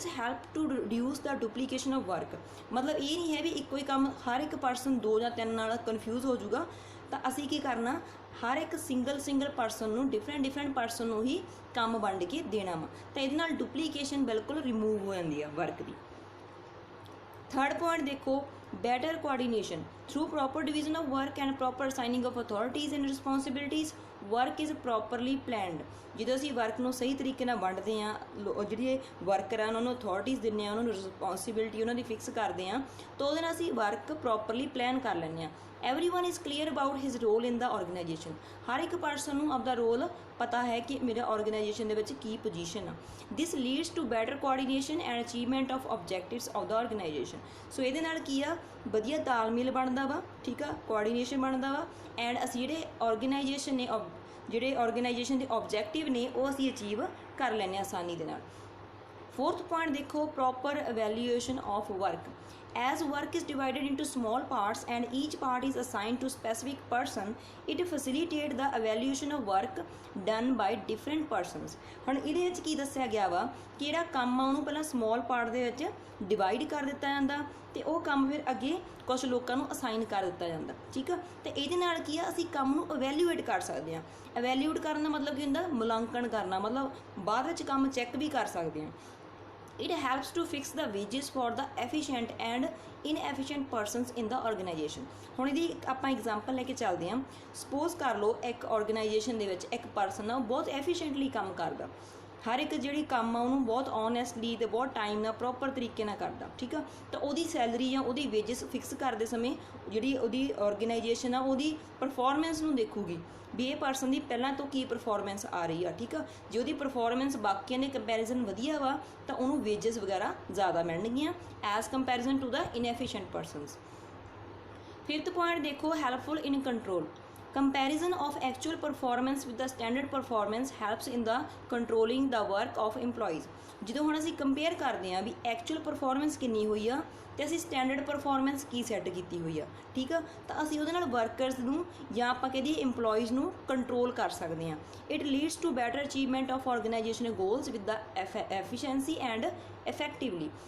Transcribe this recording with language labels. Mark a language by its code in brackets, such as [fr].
[en] This help to reduce the duplication of work. [pa] ਮਤਲਬ ਇਹ ਨਹੀਂ ਹੈ ਵੀ ਇੱਕੋ ਹੀ ਕੰਮ ਹਰ ਇੱਕ ਪਰਸਨ ਦੋ ਜਾਂ ਤਿੰਨ ਨਾਲ ਕਨਫਿਊਜ਼ ਹੋ ਜਾਊਗਾ। ਤਾਂ ਅਸੀਂ ਕੀ ਕਰਨਾ, ਹਰ ਇੱਕ ਸਿੰਗਲ ਪਰਸਨ ਨੂੰ ਡਿਫਰੈਂਟ ਪਰਸਨ ਨੂੰ ਹੀ ਕੰਮ ਵੰਡ ਕੇ ਦੇਣਾ ਵਾ। ਤਾਂ ਇਹਦੇ ਨਾਲ ਡੁਪਲੀਕੇਸ਼ਨ ਬਿਲਕੁਲ ਰਿਮੂਵ ਹੋ ਜਾਂਦੀ ਆ ਵਰਕ ਦੀ। [en] Third point ਦੇਖੋ, better coordination through proper division of work and proper assigning of authorities and responsibilities, work is properly planned। [pa] ਜਦੋਂ ਅਸੀਂ ਵਰਕ ਨੂੰ ਸਹੀ ਤਰੀਕੇ ਨਾਲ ਵੰਡਦੇ ਹਾਂ, ਜਿਹੜੇ ਵਰਕਰ ਆ ਉਹਨਾਂ ਨੂੰ ਅਥਾਰਟੀਜ਼ ਦਿੰਦੇ ਹਾਂ, ਉਹਨਾਂ ਨੂੰ ਰਿਸਪੌਂਸਿਬਿਲਿਟੀ ਉਹਨਾਂ ਦੀ ਫਿਕਸ ਕਰਦੇ ਹਾਂ, ਤਾਂ ਉਹਦੇ ਨਾਲ ਅਸੀਂ ਵਰਕ ਪ੍ਰੋਪਰਲੀ ਪਲਾਨ ਕਰ ਲੈਂਦੇ ਹਾਂ। [en] everyone is clear about his role in the organization। [pa] ਹਰ ਇੱਕ ਪਰਸਨ ਨੂੰ ਆਪਦਾ ਰੋਲ ਪਤਾ ਹੈ ਕਿ ਮੇਰਾ ਆਰਗੇਨਾਈਜੇਸ਼ਨ ਦੇ ਵਿੱਚ ਕੀ ਪੋਜੀਸ਼ਨ ਆ। [en] This leads to better coordination and achievement of objectives of the organization. [pa] ਸੋ ਇਹਦੇ ਨਾਲ ਕੀ ਆ, ਵਧੀਆ ਤਾਲਮੇਲ ਬਣਦਾ ਵਾ, ਠੀਕ ਆ, ਕੋਆਰਡੀਨੇਸ਼ਨ ਬਣਦਾ ਵਾ, ਐਂਡ ਅਸੀਂ ਜਿਹੜੇ ਆਰਗੇਨਾਈਜੇਸ਼ਨ ਨੇ ਜਿਹੜੇ ਆਰਗੇਨਾਈਜੇਸ਼ਨ ਦੇ ਆਬਜੈਕਟਿਵ ਨੇ ਉਹ ਅਸੀਂ ਅਚੀਵ ਕਰ ਲੈਂਦੇ ਹਾਂ ਆਸਾਨੀ ਦੇ ਨਾਲ। [en] Fourth point देखो, proper evaluation of work. As work is divided into small parts and each part is assigned to specific person, it facilitates the evaluation of work done by different persons. [pa] ਹੁਣ ਇਹਦੇ ਵਿੱਚ ਕੀ ਦੱਸਿਆ ਗਿਆ ਵਾ ਕਿ ਜਿਹੜਾ ਕੰਮ ਆ ਉਹਨੂੰ ਪਹਿਲਾਂ ਸਮਾਲ ਪਾਰਟ ਦੇ ਵਿੱਚ ਡਿਵਾਈਡ ਕਰ ਦਿੱਤਾ ਜਾਂਦਾ ਤੇ ਉਹ ਕੰਮ ਫਿਰ ਅੱਗੇ ਕੁਝ ਲੋਕਾਂ ਨੂੰ ਅਸਾਈਨ ਕਰ ਦਿੱਤਾ ਜਾਂਦਾ, ਠੀਕ ਆ। ਤੇ ਇਹਦੇ ਨਾਲ ਕੀ ਆ, ਅਸੀਂ ਕੰਮ ਨੂੰ ਇਵੈਲੂਏਟ ਕਰ ਸਕਦੇ ਹਾਂ। ਇਵੈਲੂਏਟ ਕਰਨ ਦਾ ਮਤਲਬ ਕੀ ਹੁੰਦਾ, ਮੁਲਾਂਕਣ ਕਰਨਾ, ਮਤਲਬ ਬਾਅਦ ਵਿੱਚ ਕੰਮ ਚੈੱਕ ਵੀ ਕਰ ਸਕਦੇ ਹਾਂ। [en] It helps to fix the wages for the efficient and inefficient persons in the organization. [pa] ਹੁਣ ਇਹਦੀ ਆਪਾਂ ਐਗਜ਼ਾਮਪਲ ਲੈ ਕੇ ਚੱਲਦੇ ਹਾਂ। ਸਪੋਜ਼ ਕਰ ਲਓ ਇੱਕ ਆਰਗੇਨਾਈਜੇਸ਼ਨ ਦੇ ਵਿੱਚ ਇੱਕ ਪਰਸਨ ਆ, ਉਹ ਬਹੁਤ ਐਫੀਸ਼ੀਐਂਟਲੀ ਕੰਮ ਕਰਦਾ, ਹਰ ਇੱਕ ਜਿਹੜੀ ਕੰਮ ਆ ਉਹਨੂੰ ਬਹੁਤ ਓਨੈਸਟਲੀ ਤੇ ਬਹੁਤ ਟਾਈਮ ਨਾਲ ਪ੍ਰੋਪਰ ਤਰੀਕੇ ਨਾਲ ਕਰਦਾ, ਠੀਕ ਆ। ਤਾਂ ਉਹਦੀ ਸੈਲਰੀ ਜਾਂ ਉਹਦੀ ਵੇਜਸ ਫਿਕਸ ਕਰਦੇ ਸਮੇਂ ਜਿਹੜੀ ਉਹਦੀ ਆਰਗੇਨਾਈਜੇਸ਼ਨ ਆ ਉਹਦੀ ਪਰਫਾਰਮੈਂਸ ਨੂੰ ਦੇਖੂਗੀ ਵੀ ਇਹ ਪਰਸਨ ਦੀ ਪਹਿਲਾਂ ਤੋਂ ਕੀ ਪਰਫਾਰਮੈਂਸ ਆ ਰਹੀ ਆ, ਠੀਕ ਆ। ਜੇ ਉਹਦੀ ਪਰਫਾਰਮੈਂਸ ਬਾਕੀਆਂ ਦੇ ਕੰਪੈਰੀਜ਼ਨ ਵਧੀਆ ਵਾ ਤਾਂ ਉਹਨੂੰ ਵੇਜਸ ਵਗੈਰਾ ਜ਼ਿਆਦਾ ਮਿਲਣਗੀਆਂ [en] As comparison to the inefficient persons. [pa] Fifth point ਦੇਖੋ, helpful in control. [en] Comparison of actual performance with the standard performance helps in the controlling the work of employees. [pa] ਜਦੋਂ ਹੁਣ ਅਸੀਂ ਕੰਪੇਅਰ ਕਰਦੇ ਹਾਂ ਵੀ ਐਕਚੁਅਲ ਪਰਫਾਰਮੈਂਸ ਕਿੰਨੀ ਹੋਈ ਆ ਤੇ ਅਸੀਂ ਸਟੈਂਡਰਡ ਪਰਫਾਰਮੈਂਸ ਕੀ ਸੈੱਟ ਕੀਤੀ ਹੋਈ ਆ, ਠੀਕ ਆ, ਤਾਂ ਅਸੀਂ ਉਹਦੇ ਨਾਲ ਵਰਕਰਸ ਨੂੰ ਜਾਂ ਆਪਾਂ ਕਹਦੇ ਇੰਪਲੋਈਜ਼ ਨੂੰ ਕੰਟਰੋਲ ਕਰ ਸਕਦੇ ਹਾਂ। [en] It leads to better achievement of organization goals with the efficiency and effectively.